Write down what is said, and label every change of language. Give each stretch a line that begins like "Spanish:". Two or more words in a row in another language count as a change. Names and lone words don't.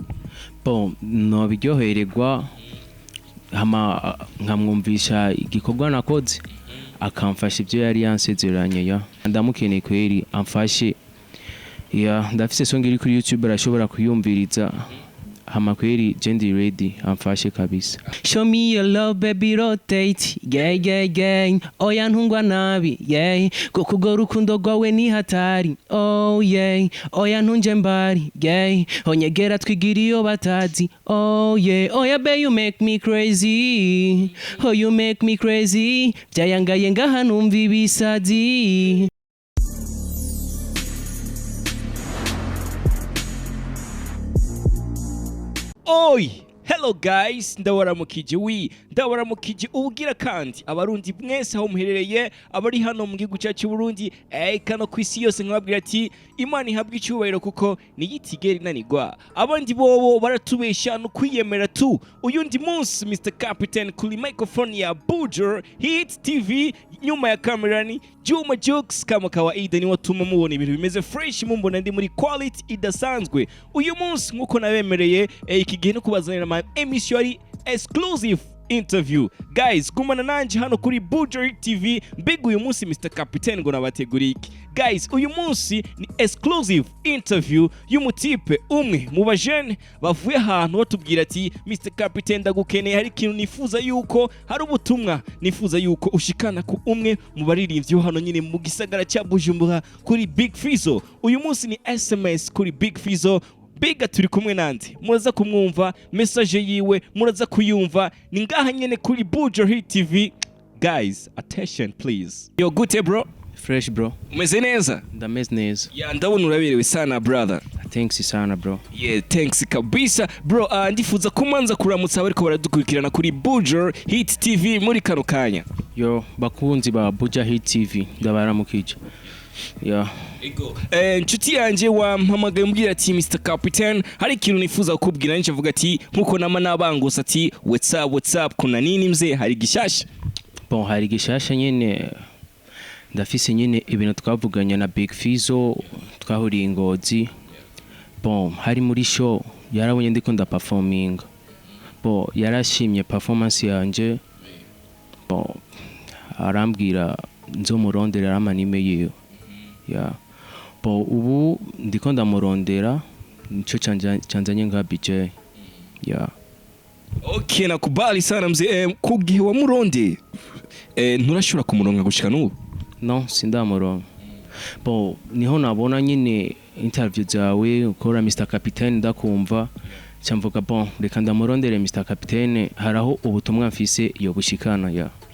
Rundi: bon no biryohererwa hama nkamwumvisha igikorwa nakoze akamfasha ibyo yari yansezeranye ya ndamukeneye kweri amfashe ya ndafise song iri kuri YouTube arashobora kuyumviriza hama kweri Jendi ready amfashe kabisa.
English: Show me your love baby rotate gang
Rundi: oya ntungwa nabi yeah kuko rukundo rwawe ni hatari oh yeah oya ntunje mbari yeah onyegera twigiriyo batazi oh yeah oya
English: babe you make me crazy oh you make me crazy
Rundi: byayangaye ngaha numva ibisazi. Oi,
English: hello guys,
Rundi: ndabaramukije ubugira kandi abarundi mwese aho muherereye abari hano mu gihugu cyacu Burundi kano kwisi yose nkababwira ati Imana ihabwe icyubahiro kuko niyitigera inanirwa abandi bobo baratubesha no kwiyemera tu uyundi munsi Mr Captain kuri microphone ya Buja Hit TV nyuma ya kamera ni Juma Jux
Swahili: kama kawaida
Rundi: ni watuma mubona ibintu bimeze fresh mumbona ndi muri quality idasanzwe uyu munsi nkuko nabemereye iki gihe no kubazanira ama emission
English: exclusive interview guys
Rundi: gumana nanje hano kuri Buja Hit TV mbega uyu munsi Mr Captain ngo nabateguriye guys uyu munsi ni
English: exclusive interview
Rundi: y'umutipe umwe mu bajene bavuye ahantu batubwira ati Mr Captain ndagukeneye hari ikintu nifuza yuko hari ubutumwa nifuza yuko ushikana ku umwe mu baririmbyi hano nyine mu gisagara cya Bujumbura kuri Big Fizzo uyu munsi ni SMS kuri Big Fizzo Biga turi kumwe nandi muraza kumwumva message yiwe muraza kuyumva ni ngaha nyene kuri Buja Hit TV
English: guys attention please yo good bro Fresh bro
Rundi: umeze neza ndameze neza ya ndabona uraberewe sana brother
English: thanks sana bro
Rundi: yeah thanks kabisa bro ndifuza kumanza kuramutsa bariko baradukurikirana kuri Buja Hit TV muri kano kanya yo bakunzi ba Buja Hit TV ndabaramukije yeah ego nshuti yanje wampamagaye umbwira ati Mr Captain hari ikintu nifuza kukubwira nje avuga ati nkuko nama nabangusa ati
English: what's up
Swahili: kuna nini mze
Rundi: hari gishasha bon hari gishasha nyene ndafise nyene ibintu twavuganya na Big Fizzo twahuriye Ingozi bon hari muri show yarabonye ndiko nda performing bon yarashimye performance yanje bon arambwira nzomurondera amanime yiwe yeah bo ubu ndiko ndamurondera nico canzanye nka BJ yeah okay
Swahili: nakubali sana mzee
Rundi: kugihe wa muronde nturashobora kumuronga gushika n'ubu no sindamuronga bo niho nabona nyine interview zawe ukora Mr Captain ndakumva cyamvuga bon reka ndamurondere Mr Captain haraho ubutumwa mfise yo gushikana yeah